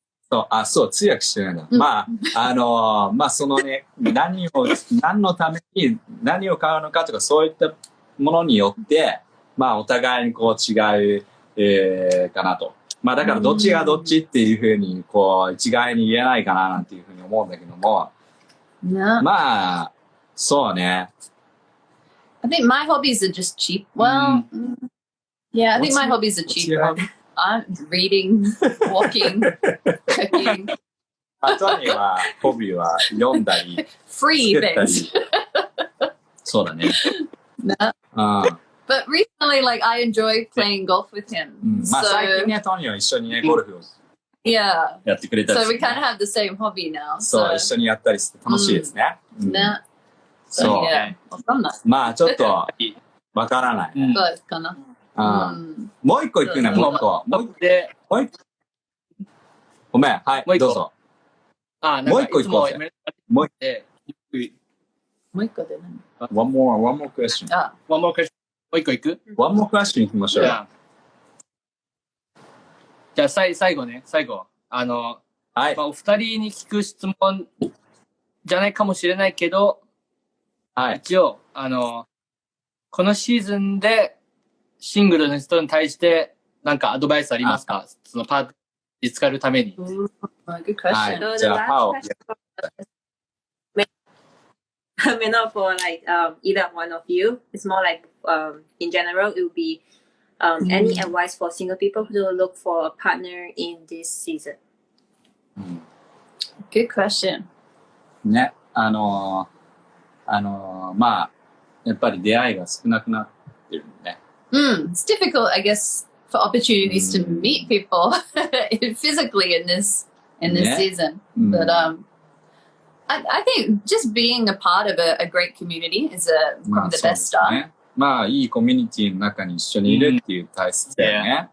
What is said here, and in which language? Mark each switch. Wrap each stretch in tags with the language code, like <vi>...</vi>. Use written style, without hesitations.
<ja>そう、通訳してないんだ。まあ、そのね、何のために何を買うのかとか、そういったものによって、まあ、お互いにこう違う、かなと。まあ、だからどっちがどっちっていうふうに、こう、一概に言えないかななんていうふうに思うんだけども。まあ、そうね。</ja> <en>I think my hobbies are just cheap. Well, yeah, I think my hobbies are cheaper. I'm reading, walking, cooking.</en> <ja>あとには、ホビーは読んだり。</ja> <en>Free things.</en> <ja>そうだね。</ja> <en>But recently, like, I enjoy playing golf with him.</en> <ja>まあ、最近ね、トニーは一緒にね、ゴルフをやってくれたり</ja> <en>So we kind of have the same hobby now.</en> <ja>そう、一緒にやったりして楽しいですね。ね。そう。わかんない。まあ、ちょっと、わからない。そうかな。もう一個行くね、もう一個。ごめん、はい、どうぞ。もう一個行こうぜ。もう一個で何</ja> <en>One more question. One more question.</en> <ja>もう一個行く</ja> <en>One more question</en> <ja>行きましょう。じゃあ、最後ね、最後。はい。まあ、お二人に聞く質問じゃないかもしれないけど、はい。一応、このシーズンでシングルの人に対してなんかアドバイスありますか？そのパートナー見つかるために。</ja> <en>Good question.</en> <ja>はい。じゃあ、パオ。</ja> <en>May not for like either one of you. It's more like in general, it would be any advice for single people who look for a partner in this season. Good question.</en> <ja>ね、まあ、やっぱり出会いが少なくなってるんでね。</ja> <en>It's difficult, I guess, for opportunities to meet people physically in this season. But I think just being a part of a great community is probably the best start.</en> <ja>まあ、いいコミュニティの中に一緒にいるっていう大切だよね。</ja>